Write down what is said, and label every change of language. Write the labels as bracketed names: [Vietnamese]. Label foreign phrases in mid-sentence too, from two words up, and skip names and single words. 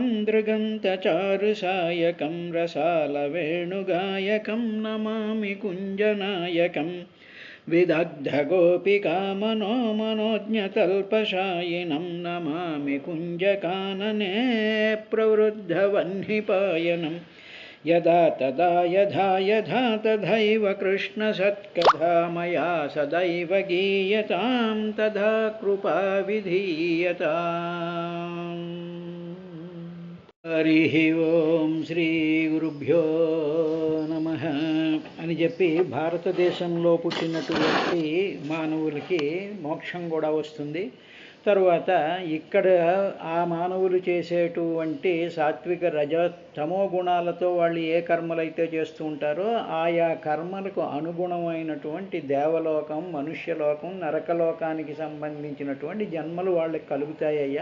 [Sanskrit] दृगन्तचारुसायकं रसालवेणुगायकं नमामि कुञ्जनायकं विदग्धगोपिकामनो मनोज्ञतल्पशायिनं नमामि कुञ्जकानने प्रवृद्धवह्निपायनं यदा तदा यथा यथा तथैव कृष्णसत्कथा मया सदैव गीयतां तथा कृपा विधीयताम्। हरिः ओं శ్రీగురుభ్యో నమః [Telugu] అని చెప్పి భారతదేశంలో పుట్టినటువంటి మానవులకి మోక్షం కూడా వస్తుంది. తరువాత ఇక్కడ ఆ మానవులు చేసేటువంటి సాత్విక రజ తమో గుణాలతో వాళ్ళు ఏ కర్మలైతే చేస్తూ ఉంటారో ఆయా కర్మలకు అనుగుణమైనటువంటి దేవలోకం, మనుష్యలోకం, నరకలోకానికి సంబంధించినటువంటి జన్మలు వాళ్ళకి కలుగుతాయ్యా.